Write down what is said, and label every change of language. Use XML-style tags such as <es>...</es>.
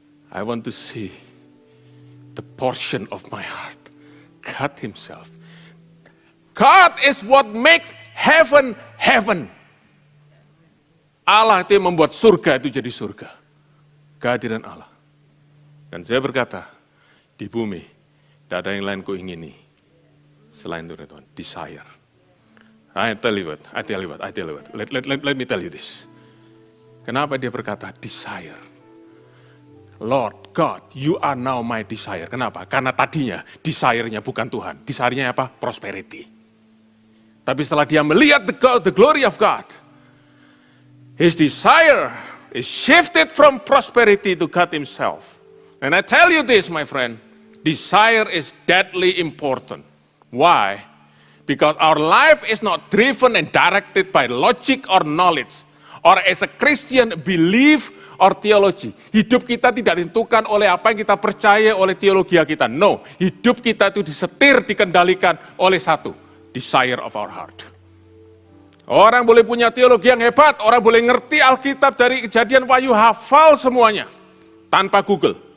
<en>I want to see the portion of my heart. God Himself. God is what makes heaven, heaven.</en> <id>Allah itu yang membuat surga itu jadi surga. Kehadiran Allah. Dan saya berkata, di bumi, tidak ada yang lain ku ingini. Selain itu, Tuhan,</id> <en>desire. I tell you what. Let me tell you this.</en> <id>Kenapa dia berkata desire?</id> <en>Lord God, you are now my desire.</en> <id>Kenapa? Karena tadinya desire-nya bukan Tuhan. Desire-nya apa? Prosperity. Tapi setelah dia melihat</id> <en>the glory of God, his desire is shifted from prosperity to God Himself. And I tell you this, my friend, desire is deadly important. Why? Because our life is not driven and directed by logic or knowledge, or as a Christian belief or theology.</en> <id>Hidup kita tidak ditentukan oleh apa yang kita percaya oleh teologi kita. No, hidup kita itu disetir, dikendalikan oleh satu,</id> <en>desire of our heart.</en> <id>Orang boleh punya teologi yang hebat, orang boleh ngerti Alkitab dari Kejadian Wahyu, hafal semuanya, tanpa Google.</id>